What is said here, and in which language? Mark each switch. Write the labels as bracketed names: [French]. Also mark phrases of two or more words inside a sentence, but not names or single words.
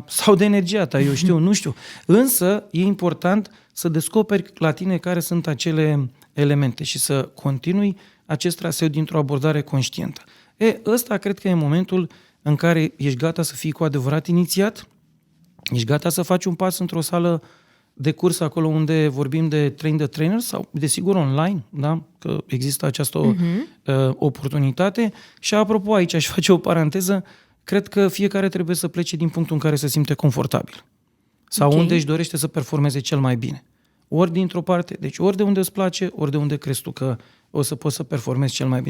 [Romanian] Sau de energia ta, eu știu, nu știu. Însă e important să descoperi la tine care sunt acele elemente și să continui acest traseu dintr-o abordare conștientă. Ăsta cred că e momentul în care ești gata să fii cu adevărat inițiat, ești gata să faci un pas într-o sală de curs acolo unde vorbim de [English] train the trainer [Romanian] sau, desigur, online, da? Că există această oportunitate. Și apropo, aici aș face o paranteză, cred că fiecare trebuie să plece din punctul în care se simte confortabil sau unde își dorește să performeze cel mai bine. Ori dintr-o parte, deci ori de unde îți place, ori de unde crezi tu că o să poți să performezi cel mai bine.